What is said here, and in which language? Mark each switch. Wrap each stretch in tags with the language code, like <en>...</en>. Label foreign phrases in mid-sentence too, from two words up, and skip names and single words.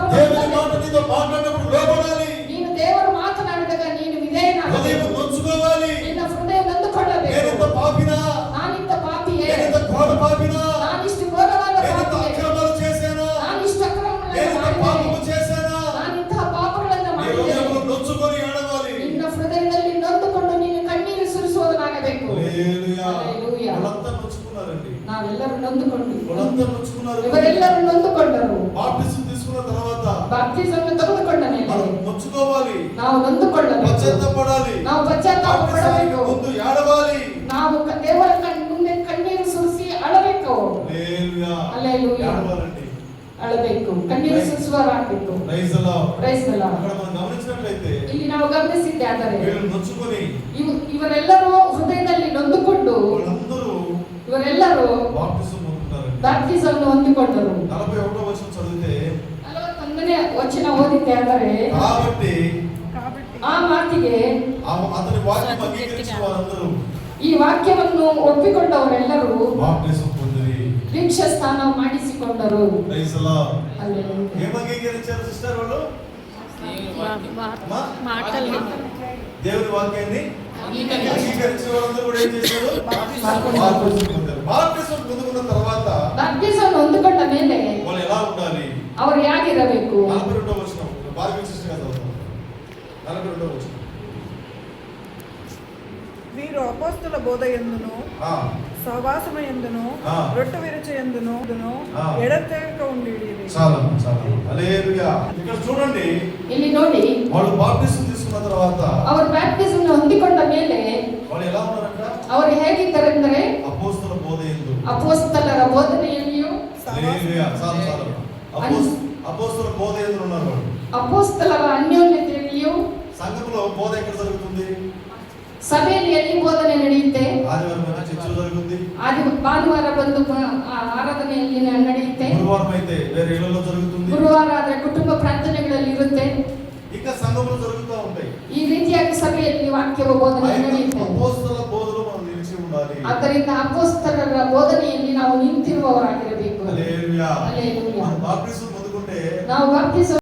<te>దేవుని మాట నీతో మాట్లాడినప్పుడు లోబడాలి.</te> <kn>ನೀನು ದೇವರು ಮಾತನಾಡಿದಾಗ ನೀನು ವಿಧೇಯನಾಗಬೇಕು.</kn> <te>హృదయం నొచ్చుకోవాలి.</te> <kn>ನಿನ್ನ ಹೃದಯ ನೊಂದುಕೊಳ್ಳಬೇಕು.</kn> <te>నేనింత పాపినా,</te> <kn>ನಾನಿಂತ ಪಾಪಿಯೇ,</kn> <te>నేనింత ఘోర పాపినా,</te> <kn>ನಾನಿಷ್ಟು ಘೋರವಾದ</kn> <te>నేనింత</te> <kn>ಪಾಪಿಯೇ,</kn> <te>అక్రమాలు చేశానా,</te> <kn>ನಾನಿಷ್ಟು ಅಕ್ರಮಗಳನ್ನು</kn> <te>నేనింత</te> <kn>ಮಾಡಿದ್ದೇನೆ,</kn> <te>పాపము చేశానా,</te> <kn>ನಾನಿಂತಹ ಪಾಪಗಳನ್ನು</kn> <te>నీ</te> <kn>ಮಾಡಿದ್ದೇನೆ.</kn> <te>హృదయంలో నొచ్చుకొని ఏడవాలి.</te> <kn>ನಿನ್ನ ಹೃದಯದಲ್ಲಿ ನೊಂದುಕೊಂಡು ನೀನು ಕಣ್ಣೀರು ಸುರಿಸುವುದನ್ನಾಗಬೇಕು.</kn> <te>హల్లెలూయా హల్లెలూయా. వాళ్ళంతా నొచ్చుకున్నారండి,</te> <kn>ನಾವೆಲ್ಲರೂ ನೊಂದುಕೊಂಡಿದ್ದೇವೆ.</kn> <te>వాళ్ళంతా నొచ్చుకున్నారు.</te> <kn>ಇವರೆಲ್ಲರೂ ನೊಂದುಕೊಂಡರು.</kn> <te>బాప్టిజం తీసుకున్న తర్వాత</te> <kn>ಬಾಪ್ಟಿಸಮ್ ತೆಗೆದುಕೊಂಡ ಮೇಲೆ</kn> <te>మనం నొచ్చుకోవాలి,</te> <kn>ನಾವು ನೊಂದುಕೊಳ್ಳಬೇಕು,</kn> <te>పశ్చాత్తాపడాలి,</te> <kn>ನಾವು ಪಶ್ಚಾತ್ತಾಪ</kn> <te>బాప్టిజానికి</te> <kn>ಪಡಬೇಕು,</kn> <te>ముందు ఏడవాలి.</te> <kn>ನಾವು ದೇವರ ಮುಂದೆ ಕಣ್ಣೀರು ಸುರಿಸಿ ಅಳಬೇಕು.</kn> <te>హల్లెలూయా హల్లెలూయా. ఏడవాలండి,</te> <kn>ಅಳಬೇಕು, ಕಣ್ಣೀರು ಸುರಿಸುವರಾಗಬೇಕು.</kn> <en>Praise the Lord. Praise the Lord.</en> <te>అక్కడ మనం గమనించినట్లయితే</te> <kn>ಇಲ್ಲಿ ನಾವು ಗಮನಿಸಿದ್ದೆ ಆದರೆ</kn> <te>వీళ్ళు నొచ్చుకొని</te> <kn>ಇವರೆಲ್ಲರೂ ಹೃದಯದಲ್ಲಿ ನೊಂದುಕೊಂಡು</kn> <te>వాళ్ళందరూ</te> <kn>ಇವರೆಲ್ಲರೂ</kn> <te>బాప్టిజం పొందుతారండి.</te> <kn>ಬ್ಯಾಪ್ಟಿಸಮ್ ಹೊಂದಿಕೊಂಡರು.</kn> <te>41వ వచనం చదివితే</te> <kn>41ನೇ ವಚನ ಓದಿದ್ದೆ ಆದರೆ</kn> <te>కాబట్టి</te> <kn>ಆ ಮಾತಿಗೆ</kn> <te>అతని వాక్యం అంగీకరించిన వారందరూ</te> <kn>ಈ ವಾಕ್ಯವನ್ನು ಒಪ್ಪಿಕೊಂಡವರೆಲ್ಲರೂ</kn> <te>బాప్టిజం పొందిరి.</te> <kn>ದೀಕ್ಷಾ ಸ್ನಾನ ಮಾಡಿಸಿಕೊಂಡರು.</kn> <en>Praise the Lord.</en> <te>హల్లెలూయా. ఏం అంగీకరించారు సిస్టర్ వాళ్ళు? మాటల్ని దేవుని వాక్యాన్ని అంగీకరించిన వాళ్ళందరూ కూడా ఏం చేశారు? బాప్టిజం పొందారు. బాప్టిజం పొందుకున్న తర్వాత</te> <kn>ಬ್ಯಾಪ್ಟಿಸಮ್ ಹೊಂದಿಕೊಂಡ ಮೇಲೆ</kn> <te>వాళ్ళు ఎలా ఉండాలి?</te> <kn>ಅವರು ಹೇಗಿರಬೇಕು?</kn> <te>42వ వచనం బార్బీ సిస్టర్ గారు చదువుతారు. 42వ వచనం. వీరు అపోస్తుల బోధయందును సహవాసమయందును రొట్టె విరుచయందును ఎడతెగక ఉండేది. చాలా హల్లెలూయా. ఇక్కడ చూడండి,</te> <kn>ಇಲ್ಲಿ ನೋಡಿ,</kn> <te>వాళ్ళు బాప్టిజం తీసుకున్న తర్వాత</te> <kn>ಅವರು ಬ್ಯಾಪ್ಟಿಸಮ್ ಹೊಂದಿಕೊಂಡ ಮೇಲೆ</kn> <te>వాళ్ళు ఎలా ఉన్నారంట?</te> <kn>ಅವರು ಹೇಗಿದ್ದಾರೆಂದರೆ</kn> <te>అపోస్తల బోధయందు.</te> <kn>ಅಪೊಸ್ತಲರ ಬೋಧನೆಯಲ್ಲಿಯೂ</kn> <te>హల్లెలూయా. చాలా అపోస్తల బోధయందు ఉన్నారు వాళ్ళు.</te> <kn>ಅಪೊಸ್ತಲರ ಅನ್ಯೋನ್ಯತೆಯಲ್ಲಿಯೂ.</kn> <te>సంఘంలో బోధ ఎక్కడ జరుగుతుంది?</te> <kn>ಸಭೆಯಲ್ಲಿ ಎಲ್ಲಿ ಬೋಧನೆ ನಡೆಯುತ್ತೆ?</kn> <te>ఆదివారం చర్చలో జరుగుతుంది,</te> <kn>ಭಾನುವಾರ ಬಂದು ಆರಾಧನೆಯಲ್ಲಿ ನಡೆಯುತ್ತೆ,</kn> <te>గురువారం అయితే వేరే ఇళ్లలో జరుగుతుంది,</te> <kn>ಗುರುವಾರ ಆದ್ರೆ ಕುಟುಂಬ ಪ್ರಾರ್ಥನೆಗಳಲ್ಲಿ ಇರುತ್ತೆ.</kn> <te>ఇంకా సంఘంలో జరుగుతూ ఉంటాయి.</te> <kn>ಈ ರೀತಿಯಾಗಿ ಸಭೆಯಲ್ಲಿ ವಾಕ್ಯವ ಬೋಧನೆ ನಡೆಯುತ್ತೆ.</kn> <te>అపోస్తల బోధలో మనం నిలిచి ఉండాలి.</te> <kn>ಆದ್ದರಿಂದ ಅಪೊಸ್ತಲರ ಬೋಧನೆಯಲ್ಲಿ ನಿಂತಿರುವವರಾಗಿರಬೇಕು. ಹಲ್ಲೆಲೂಯಾ. ಹಲ್ಲೆಲೂಯಾ. ಬಾಪ್ಟಿಸಂ ಹೊಂದಿಕೊಂಡೆ ನಾವು ಬಾಪ್ಟಿಸಂ</kn>